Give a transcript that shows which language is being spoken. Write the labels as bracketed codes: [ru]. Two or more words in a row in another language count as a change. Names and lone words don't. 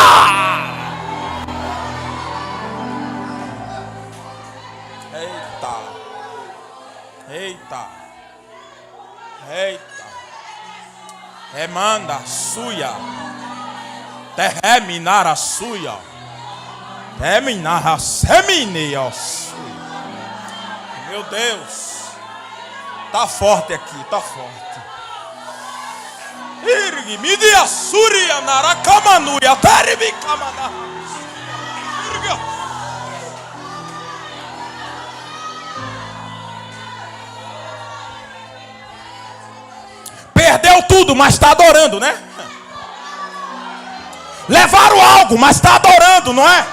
[pt] Eita, eita, eita, remanda, suia, terminar a suia, terminar a semineia. Meu Deus, tá forte aqui, tá forte. Irgi midia suria naracamanuia terbi kamana. Perdeu tudo, mas está adorando, né? Levaram algo, mas está adorando, não é?